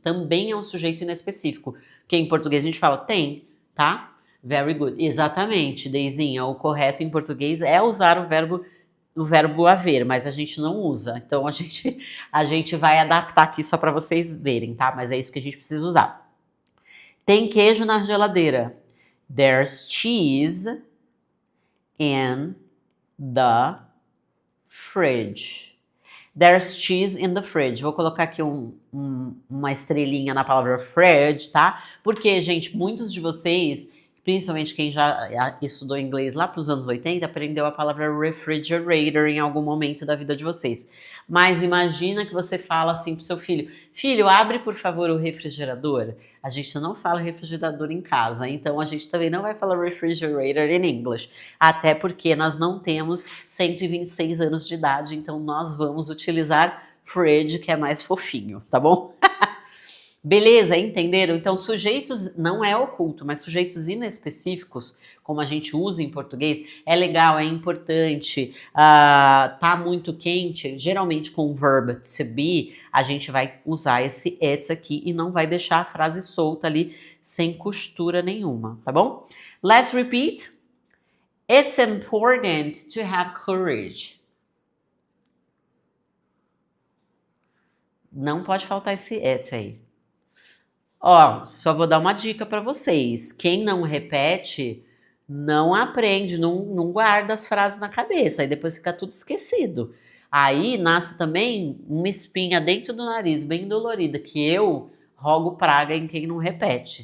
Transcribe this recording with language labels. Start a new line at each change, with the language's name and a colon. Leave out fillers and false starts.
Portuguese: Também é um sujeito inespecífico, que em português a gente fala tem, tá?
English: Very good.
Portuguese: Exatamente, Deizinha, o correto em português é usar o verbo haver, mas a gente não usa. Então a gente vai adaptar aqui só para vocês verem, tá? Mas é isso que a gente precisa usar. Tem queijo na geladeira.
English: There's cheese in the fridge. There's cheese in the fridge.
Portuguese: Vou colocar aqui uma estrelinha na palavra fridge, tá? Porque, gente, muitos de vocês, principalmente quem já estudou inglês lá para os anos 80, aprendeu a palavra refrigerator em algum momento da vida de vocês. Mas imagina que você fala assim pro seu filho: filho, abre por favor o refrigerador. A gente não fala refrigerador em casa, então a gente também não vai falar refrigerator
English: in English.
Portuguese: Até porque nós não temos 126 anos de idade, então nós vamos utilizar fridge, que é mais fofinho, tá bom? Beleza, entenderam? Então, sujeitos não é oculto, mas sujeitos inespecíficos, como a gente usa em português, é legal, é importante, tá muito quente, geralmente com o verbo to be, a gente vai usar esse it aqui e não vai deixar a frase solta ali, sem costura nenhuma, tá bom?
English: Let's repeat. It's important to have courage.
Portuguese: Não pode faltar esse it aí. Ó, só vou dar uma dica para vocês. Quem não repete, não aprende, não guarda as frases na cabeça. Aí depois fica tudo esquecido. Aí nasce também uma espinha dentro do nariz, bem dolorida, que eu rogo praga em quem não repete.